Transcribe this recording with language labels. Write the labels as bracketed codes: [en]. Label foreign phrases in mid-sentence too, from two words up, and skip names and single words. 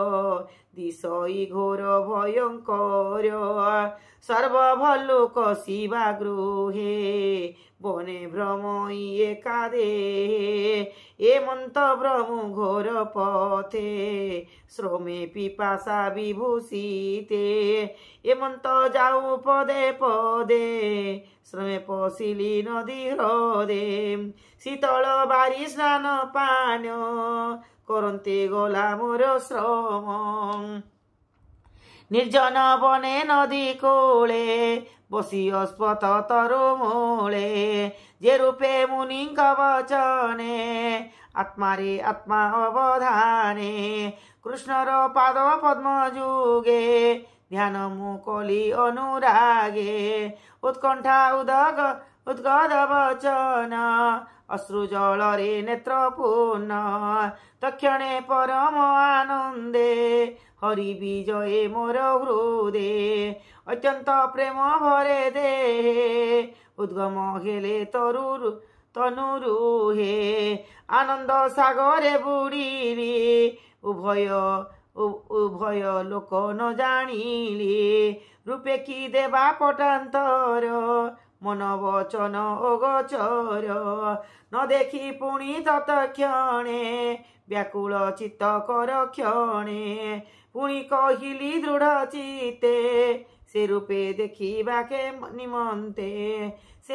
[or] ଦିଶଇ ଘୋର ଭୟଙ୍କର ସର୍ବ ଭଲ୍ଲୁକ ଶିବା ଗୃହେ ବନେ ଭ୍ରମଇ ଏକାଦେ ଏମନ୍ତ ଭ୍ରମୁ ଘୋର ପଥେ ଶ୍ରମେ ପିପାସା ବିଭୂଷିତେ ଏମନ୍ତ ଯାଉ ପଦେ ପଦେ ଶ୍ରମେ ପଶିଲି ନଦୀ ହ୍ରଦେ ଶୀତଳ ବାରି ସ୍ନାନ ପାନ କରନ୍ତେ ଗଲା ମୋର ଶ୍ରମ ନିର୍ଜନ ବନେ ନଦୀ କୋଳେ ବସି ଅସ୍ପତ ତରୁ ମୂଳେ ଯେ ରୂପେ ମୁନି ବଚନେ ଆତ୍ମାରେ ଆତ୍ମା ଅବଧାନେ କୃଷ୍ଣର ପାଦ ପଦ୍ମ ଯୁଗେ ଧ୍ୟାନ ମୁକଳି ଅନୁରାଗେ ଉତ୍କଣ୍ଠା ଉଦ୍ଗଦ ବଚନ ଅଶ୍ରୁ ଜଳରେ ନେତ୍ର ପୂର୍ଣ୍ଣ ତକ୍ଷଣେ ପରମ ଆନନ୍ଦେ ହରି ବିଜୟେ ମୋର ହୃଦେ ଅତ୍ୟନ୍ତ ପ୍ରେମ ଭରେ ଦେ ଉଦ୍ଗମ ହେଲେ ତନୁରୁହେ ଆନନ୍ଦ ସାଗରେ ବୁଡ଼ିଲି ଉଭୟ ଲୋକ ନ ଜାଣିଲି ରୂପେ କି ଦେବା ପଟାନ୍ତର ମନ ବଚନ ଅଗୋଚର ନ ଦେଖି ପୁଣି ତତ୍କ୍ଷଣେ ବ୍ୟାକୁଳ ଚିତ୍ତ କର କ୍ଷଣେ ପୁଣି କହିଲି ଦୃଢ଼ ଚିତେ ସେ ରୂପେ ଦେଖିବାକେ ନିମନ୍ତେ ସେ